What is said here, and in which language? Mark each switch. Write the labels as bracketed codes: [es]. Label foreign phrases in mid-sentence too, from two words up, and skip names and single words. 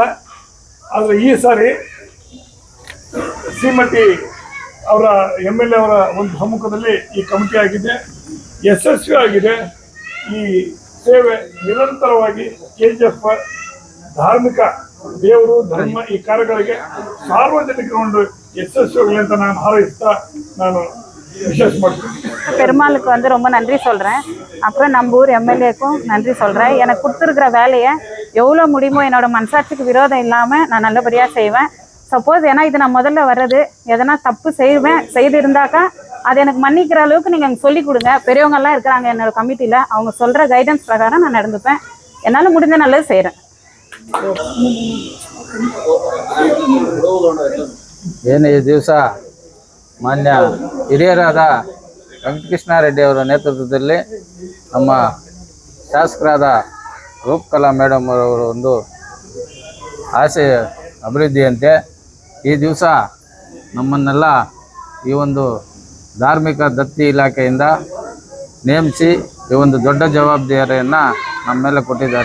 [kn] ಆದರೆ ಈ ಸಾರಿ ಶ್ರೀಮತಿ ಅವರ MLA ಅವರ ಒಂದು ಸಮ್ಮುಖದಲ್ಲಿ ಈ ಕಮಿಟಿ ಆಗಿದೆ, ಯಶಸ್ವಿ ಆಗಿದೆ. ಈ ಸೇವೆ ನಿರಂತರವಾಗಿ KGF ಧಾರ್ಮಿಕ ದೇವರು ಧರ್ಮ ಈ ಕಾರ್ಯಗಳಿಗೆ ಸಾರ್ವಜನಿಕರು ಯಶಸ್ವಿಯಾಗಲಿ ಅಂತ ನಾನು ಹಾರೈಸ್ತಾ ನಾನು ವಿಶೇಷ ಮಾಡ್ತೀನಿ. [ta] பெருமாளுக்கு வந்து ரொம்ப நன்றி சொல்கிறேன். அப்புறம் நம்ம ஊர் எம்எல்ஏக்கும் நன்றி சொல்கிறேன். எனக்கு கொடுத்துருக்குற வேலையை எவ்வளோ முடியுமோ என்னோட மனசாட்சிக்கு விரோதம் இல்லாமல் நான் நல்லபடியாக செய்வேன். சப்போஸ் ஏன்னா இது நான் முதல்ல வர்றது, எதனா தப்பு செய்திருந்தாக்கா அது எனக்கு மன்னிக்கிற அளவுக்கு நீங்கள் எனக்கு சொல்லிக் கொடுங்க. பெரியவங்கெல்லாம் இருக்கிறாங்க என்னோட கமிட்டியில், அவங்க சொல்கிற கைடன்ஸ் பிரகாரம் நான் நடந்துப்பேன். என்னால் முடிஞ்ச நல்லது செய்கிறேன். [kn] ಏನು ಈ ದಿವಸ ಮಾನ್ಯ ಹಿರಿಯರಾದ ವೆಂಕಟಕೃಷ್ಣಾರೆಡ್ಡಿ ಅವರ ನೇತೃತ್ವದಲ್ಲಿ ನಮ್ಮ ಶಾಸಕರಾದ ರೂಪಕಲಾ ಮೇಡಮ್ ಅವರ ಒಂದು ಆಸೆ ಅಭಿವೃದ್ಧಿಯಂತೆ ಈ ದಿವಸ ನಮ್ಮನ್ನೆಲ್ಲ ಈ ಒಂದು ಧಾರ್ಮಿಕ ದತ್ತಿ ಇಲಾಖೆಯಿಂದ ನೇಮಿಸಿ ಈ ಒಂದು ದೊಡ್ಡ ಜವಾಬ್ದಾರಿಯನ್ನು ನಮ್ಮ ಮೇಲೆ ಕೊಟ್ಟಿದ್ದಾರೆ.